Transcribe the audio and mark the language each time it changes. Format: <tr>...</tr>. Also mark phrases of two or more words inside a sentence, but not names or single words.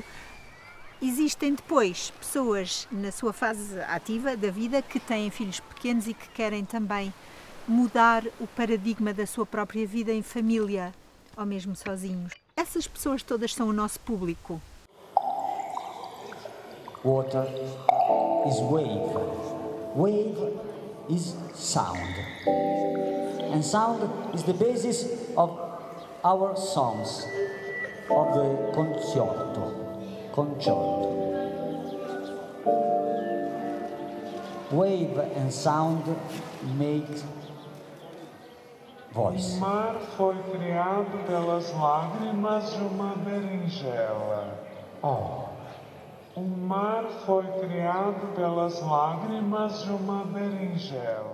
<pt>Existem depois pessoas na sua fase ativa da vida que têm filhos pequenos e que querem também mudar o paradigma da sua própria vida em família, ou mesmo sozinhos. Essas pessoas todas são o nosso público.</pt> <en>Water is wave. Wave is sound. And sound is the basis of our songs, of the concerto. Wave and sound make voice.</en> <pt>O mar foi criado pelas lágrimas de uma berinjela. Oh. O mar foi criado pelas lágrimas</pt> <it>di una</it> <pt>berinjela.</pt>